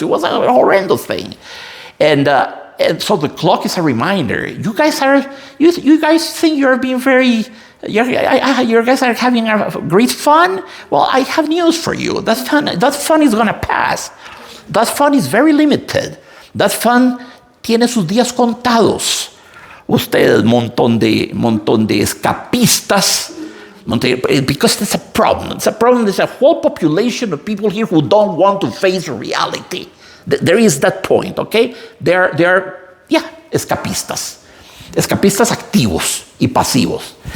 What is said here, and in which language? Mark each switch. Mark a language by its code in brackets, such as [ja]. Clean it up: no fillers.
[en] It was a horrendous thing. And so the clock is a reminder. You guys think you're being very, you guys are having a great fun? Well, I have news for you. That fun is going to pass. That fun is very limited. That fun [es] tiene sus días contados. Ustedes, montón de escapistas, [en] because it's a problem. It's a problem. There's a whole population of people here who don't want to face reality. There is that point, okay? They're escapistas. [es] Escapistas activos y pasivos.